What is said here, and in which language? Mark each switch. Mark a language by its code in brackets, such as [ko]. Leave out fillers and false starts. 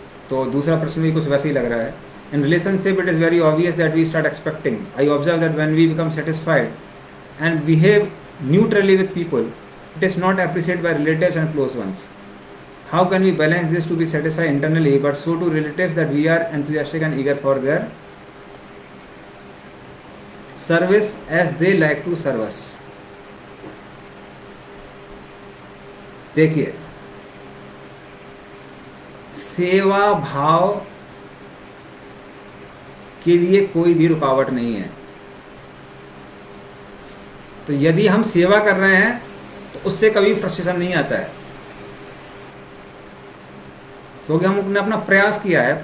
[hi] तो दूसरा प्रश्न भी कुछ वैसे ही लग रहा है। [en] In relationship it is very obvious that we start expecting. I observe that when we become satisfied and behave neutrally with people, it is not appreciated by relatives and close ones. How can we balance this to be satisfied internally but so to relatives that we are enthusiastic and eager for their service as they like to serve us? [hi] देखिए, सेवा भाव के लिए कोई भी रुकावट नहीं है। तो यदि हम सेवा कर रहे हैं तो उससे कभी फ्रस्ट्रेशन नहीं आता है, क्योंकि हमने अपना प्रयास किया है।